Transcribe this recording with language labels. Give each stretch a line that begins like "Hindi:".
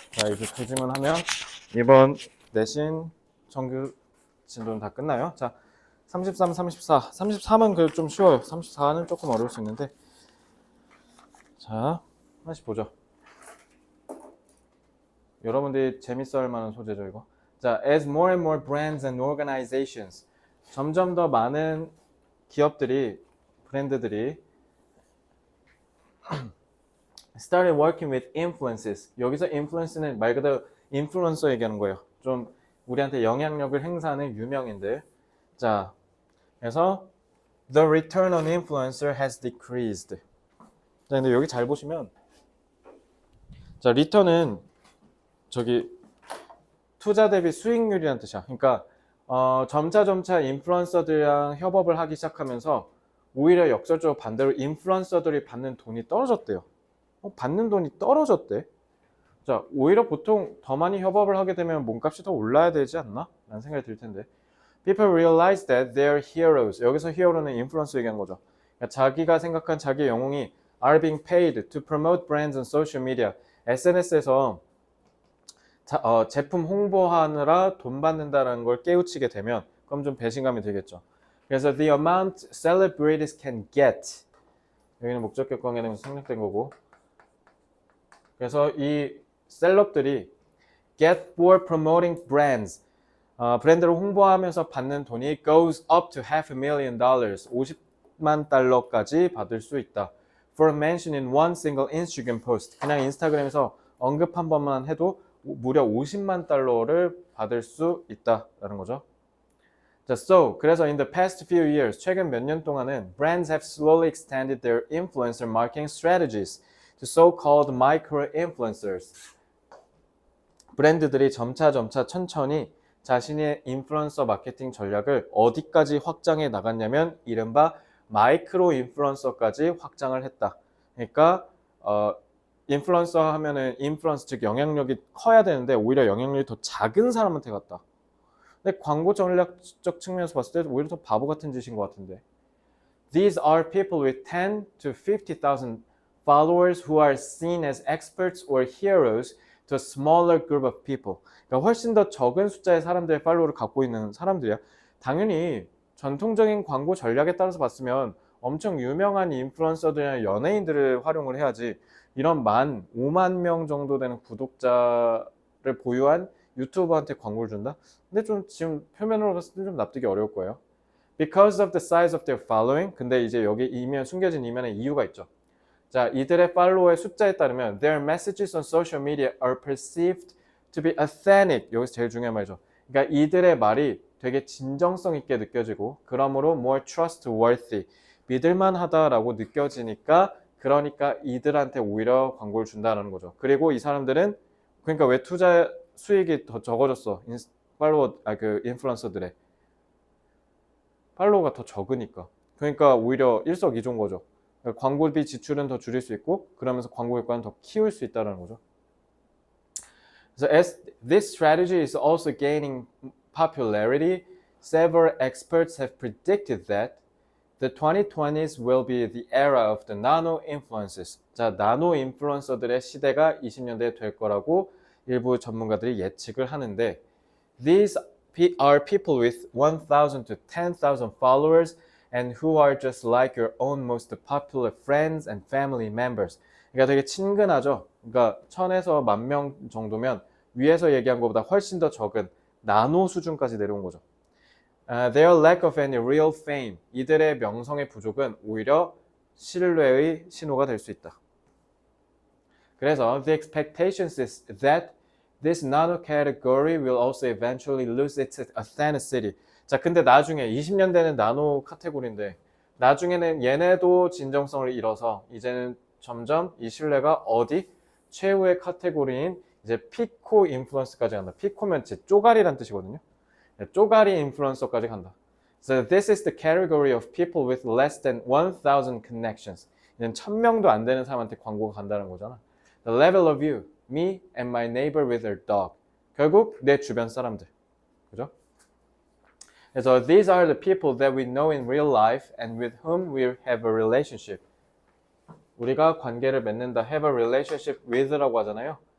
Korean: 자, 이제 두 질문하면 이번 내신 정규 진도는 다 끝나요. 자, 33, 34. 33은 그래도 좀 쉬워요. 34는 조금 어려울 수 있는데. 자, 하나씩 보죠. 여러분들이 재밌어 할 만한 소재죠, 이거.
English: 자, as more and more brands and organizations.
Korean: 점점 더 많은 기업들이, 브랜드들이
English: started working with influences.
Korean: 여기서 influence는 말 그대로 인플루언서 얘기하는 거예요. 좀 우리한테 영향력을 행사하는 유명인들. 자, 그래서
English: the return on influencer has decreased.
Korean: 자, 근데 여기 잘 보시면 자, return은 저기 투자 대비 수익률이라는 뜻이야. 그러니까 점차 인플루언서들이랑 협업을 하기 시작하면서 오히려 역설적으로 반대로 인플루언서들이 받는 돈이 떨어졌대요. 받는 돈이 떨어졌대. 자, 오히려 보통 더 많이 협업을 하게 되면 몸값이 더 올라야 되지 않나? 라는 생각이 들 텐데.
English: People realize that they're heroes.
Korean: 여기서 hero는 인플루언서 얘기한 거죠. 그러니까 자기가 생각한 자기의 영웅이
English: are being paid to promote brands on social media.
Korean: SNS에서 제품 홍보하느라 돈 받는다는 걸 깨우치게 되면 그럼 좀 배신감이 들겠죠. 그래서
English: the amount celebrities can get.
Korean: 여기는 목적격 관계는 생략된 거고. 그래서 이 셀럽들이
English: get for promoting brands,
Korean: 브랜드를 홍보하면서 받는 돈이
English: goes up to $500,000,
Korean: 50만 달러까지 받을 수 있다.
English: For mention in one single Instagram post,
Korean: 그냥 인스타그램에서 언급 한 번만 해도 무려 50만 달러를 받을 수 있다라는 거죠.
English: 자, so
Korean: 그래서
English: in the past few years,
Korean: 최근 몇 년 동안은
English: brands have slowly extended their influencer marketing strategies to so-called micro-influencers.
Korean: 브랜드들이 점차 천천히 자신의 인플루언서 마케팅 전략을 어디까지 확장해 나갔냐면 이른바 마이크로 인플루언서까지 확장을 했다. 그러니까 인플루언서 하면은 인플루언서 즉 영향력이 커야 되는데 오히려 영향력이 더 작은 사람한테 갔다. 근데 광고 전략적 측면에서 봤을 때 오히려 더 바보 같은 짓인 것 같은데.
English: These are people with 10 to 50,000 followers who are seen as experts or heroes to a smaller group of people.
Korean: 그러니까 훨씬 더 적은 숫자의 사람들의 팔로워를 갖고 있는 사람들이야. 당연히 전통적인 광고 전략에 따라서 봤으면 엄청 유명한 인플루언서들이나 연예인들을 활용을 해야지 이런 5만 명 정도 되는 구독자를 보유한 유튜버한테 광고를 준다? 근데 좀 지금 표면으로 봤을 때 좀 납득이 어려울 거예요.
English: Because of the size of their following.
Korean: 근데 이제 여기 숨겨진 이면에 이유가 있죠. 자, 이들의 팔로워의 숫자에 따르면
English: their messages on social media are perceived to be authentic.
Korean: 여기서 제일 중요한 말이죠. 그러니까 이들의 말이 되게 진정성 있게 느껴지고 그러므로
English: more trustworthy.
Korean: 믿을만하다라고 느껴지니까 그러니까 이들한테 오히려 광고를 준다는 거죠. 그리고 이 사람들은 그러니까 왜 투자 수익이 더 적어졌어? 인플루언서들의 팔로워가 더 적으니까. 그러니까 오히려 일석이조인 거죠. 그러니까 광고비 지출은 더 줄일 수 있고 그러면서 광고 효과는 더 키울 수 있다는 거죠.
English: So as this strategy is also gaining popularity, several experts have predicted that the 2020s will be the era of the nano influencers.
Korean: 자, 나노 인플루언서들의 시대가 20년대에 될 거라고 일부 전문가들이 예측을 하는데
English: These are people with 1,000 to 10,000 followers and who are just like your own most popular friends and family members.
Korean: 그러니까 되게 친근하죠. 그러니까 1,000에서 10,000명 정도면 위에서 얘기한 것보다 훨씬 더 적은 나노 수준까지 내려온 거죠.
English: Their lack of any real fame.
Korean: 이들의 명성의 부족은 오히려 신뢰의 신호가 될 수 있다. 그래서
English: the expectations is that this nano category will also eventually lose its authenticity.
Korean: 자, 근데 나중에 20년대는 나노 카테고리인데 나중에는 얘네도 진정성을 잃어서 이제는 점점 이 신뢰가 어디? 최후의 카테고리인 이제 피코 인플루언서까지 간다. 피코면 제 쪼가리란 뜻이거든요. 쪼가리 인플루언서까지 간다.
English: So this is the category of people with less than 1,000 connections.
Korean: 이제는 1,000명도 안 되는 사람한테 광고가 간다는 거잖아.
English: The level of you, me and my neighbor with her dog.
Korean: 결국 내 주변 사람들. 그죠? 그래서
English: these are the people that we know in real life and with whom we have a relationship.
Korean: 우리가 관계를 맺는다.
English: have a relationship with
Korean: 라고 하잖아요.